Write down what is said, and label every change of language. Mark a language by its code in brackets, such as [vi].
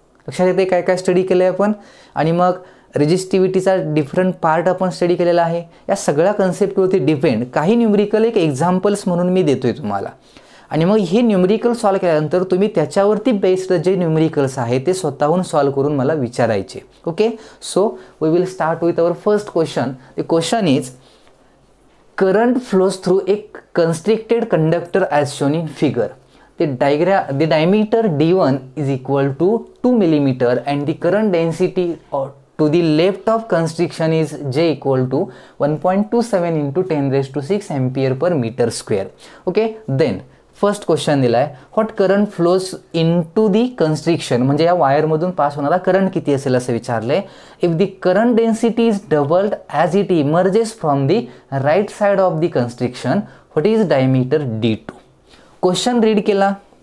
[mr] लक्षात येते काय काय स्टडी केलं आहे आपण? आणि मग रेजिस्टिव्हिटीचा डिफरंट पार्ट आपण स्टडी केलेला आहे. या सगळ्या कन्सेप्टवरती डिपेंड काही न्यूमरिकल एक एक्झाम्पल्स म्हणून मी देतोय तुम्हाला. आणि मग हे न्यूमरिकल सॉल्व केल्यानंतर तुम्ही त्याच्यावरती बेस्ड जे न्यूमरिकल्स आहेत ते स्वतःहून सॉल्व करून मला विचारायचे. Okay. [en] So we will start with our first question. The question is current flows through a constricted conductor as shown in figure. The diameter d1 is equal to 2 millimeter and the current density to the left of constriction is J equal to 1.27 into 10 raised to 6 ampere per meter square. Okay. [mr] Then first question दिला आहे, [en] what current flows in to the constriction, [mr] म्हणजे या वायरमधून pass होणारा current किती असेल असं विचारलं आहे. [en] If the current density is doubled as it emerges from the right side of the constriction, what is diameter D2. [mr] Question read केला,